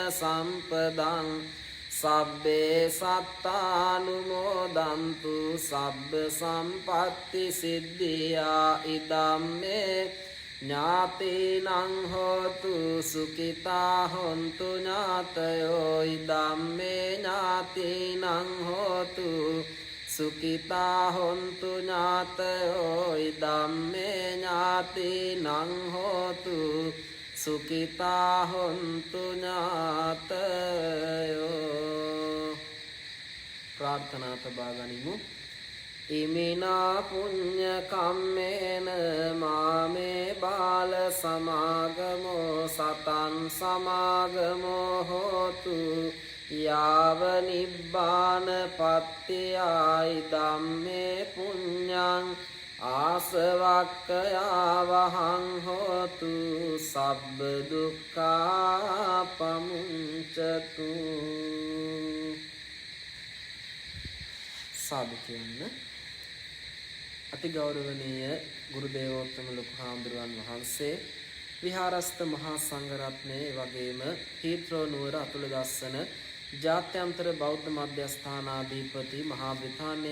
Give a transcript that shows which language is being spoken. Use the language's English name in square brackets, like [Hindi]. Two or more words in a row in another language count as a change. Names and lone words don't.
[Pali] සම්පදං සබ්බේ සත්තානුමෝදන්තු සබ්බ සම්පත්ති සිද්ධියා ඉදම්මේ ඥාතීනං හෝතු සුඛිතා හොන්තු ඥාතයෝ ඉදම්මේ ඥාතීනං හෝතු සුඛිතා හොන්තු ඥාතයෝ ඉදම්මේ ඥාතීනං හෝතු සුඛිතා හොන්තු ඥාතයෝ [Sinhala] ප්‍රාර්ථනා තබා ගනිමු [Pali] ඉමිනා පුඤ්ඤ කම්මේන මාමේ බාල සමාගමෝ සතං සමාගමෝ හෝතු යාව නිබ්බාන පත්තියයි ධම්මේ පුඤ්ඤං ආසවක්ඛයාවහං හෝතු සබ්බ දුක්ඛා පමුංචතු [Sinhala] සාදු කියන්න අතිගෞරවනීය ගුරු දේවෝත්තම ලොකු හාමුදුරුවන් වහන්සේ විහාරස්ත මහා සංඝරත්නයේ වගේම හීත්‍රෝ නුවර අතුලදස්සන ජාත්‍යන්තර බෞද්ධ මධ්‍යස්ථානාධිපති මහා බ්‍රිතාන්‍යයේ